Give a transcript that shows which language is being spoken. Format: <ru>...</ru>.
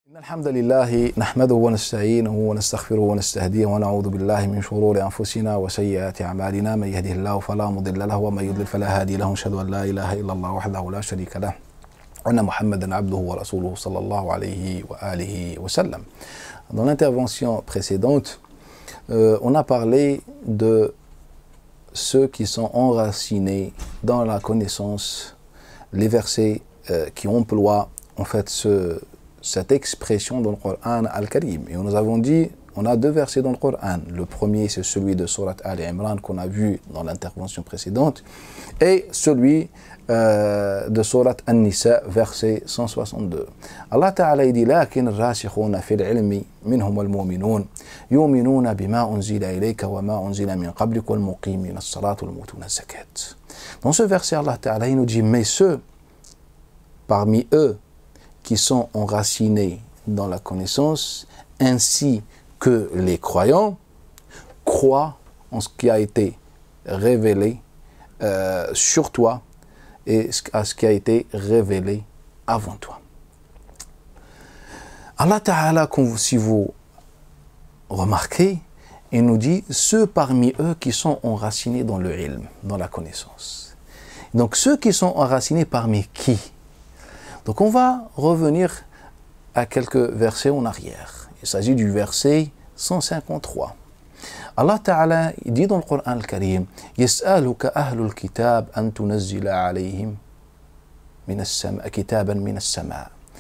<ar>الحمد لله نحمده ونستعينه ونستغفره ونستهديه ونعوذ بالله من شرور أنفسنا وسيئات أعمالنا من يهده الله فلا مضل له ومن يضلل فلا هادي له أشهد أن لا إله إلا الله وحده لا شريك له وأن محمدا عبده ورسوله صلى الله عليه وآله وسلم.</ar> <fr>Dans l'intervention précédente, on a parlé de ceux qui sont enracinés dans la connaissance, les versets qui emploient en fait cette expression dans le Coran Al-Karim. Et nous avons dit, on a deux versets dans le Coran. Le premier, c'est celui de Surat Al-Imran qu'on a vu dans l'intervention précédente, et celui de Surat An-Nisa, verset 162.</fr> <ar>Allah Ta'ala dit, لكن الراسخون في العلم منهم المؤمنون يؤمنون بما أنزل إليك وما أنزل من قبلك والمقيمين الصلاة والمؤتون الزكاة.</ar> <fr>Dans ce verset, Allah Ta'ala nous dit, mais ceux parmi eux qui sont enracinés dans la connaissance, ainsi que les croyants, croient en ce qui a été révélé sur toi et à ce qui a été révélé avant toi. Allah Ta'ala, si vous remarquez, il nous dit ceux parmi eux qui sont enracinés dans le ilm, dans la connaissance. Donc ceux qui sont enracinés parmi qui? Donc on va revenir à quelques versets en arrière. Il s'agit du verset 153.</fr> <ar>Allah Ta'ala dit dans le Coran Al-Karim, يَسْأَلُكَ أَهْلُ الْكِتَابِ أَن تُنَزِّلَ عَلَيْهِمْ كِتَابًا مِنَ السَّمَاءِ.</ar>